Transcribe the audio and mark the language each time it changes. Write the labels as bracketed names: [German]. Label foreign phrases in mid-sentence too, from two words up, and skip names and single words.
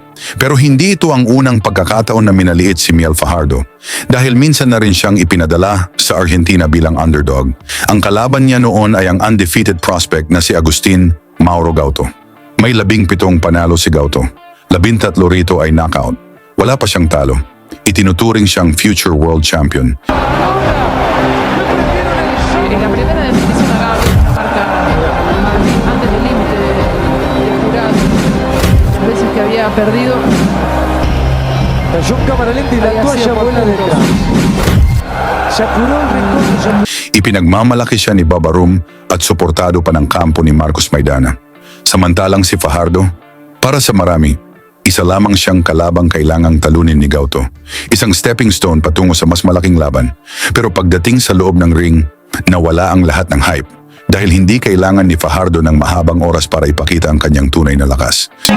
[Filipino] Pero hindi ito ang unang pagkakataon na minaliit si Miel Fajardo dahil minsan na rin siyang ipinadala sa Argentina bilang underdog. Ang kalaban niya noon ay ang [English] undefeated prospect [Filipino] na si Agustin Mauro Gauto. May 17 panalo si Gauto. 13 rito ay knockout. Wala pa siyang talo. Itinuturing siyang [English] future world champion. [Spanish] En la primera definición acá marca antes del límite del jurado. Las veces que había perdido. Cayó en cámara lenta y la toalla vuela detrás. Se apuró el rincón. [Filipino] Ipinagmamalaki siya ni Babarum at suportado pa ng kampo ni Marcos Maidana. Samantalang si Fajardo, para sa marami, isa lamang siyang kalabang kailangang talunin ni Gauto. Isang [English] stepping stone [Filipino] patungo sa mas malaking laban. Pero pagdating sa loob ng ring, nawala ang lahat ng hype dahil hindi kailangan ni Fajardo ng mahabang oras para ipakita ang kanyang tunay na lakas.